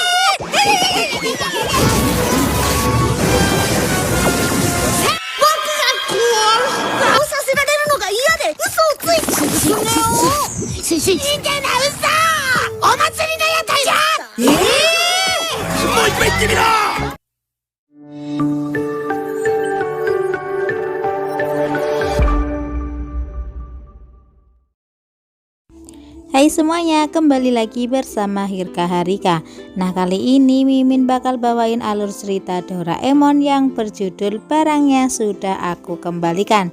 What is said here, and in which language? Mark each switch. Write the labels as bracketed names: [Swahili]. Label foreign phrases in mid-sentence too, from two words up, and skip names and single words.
[Japanese] 僕がこうさせられるのが嫌で嘘をついて進めよう。信じな嘘。お祭りの屋台じゃ。もう一回言ってみろ。 [Indonesian] Hai semuanya, kembali lagi bersama Hirka Harika. Nah, kali ini Mimin bakal bawain alur cerita Doraemon yang berjudul Barangnya Sudah Aku Kembalikan.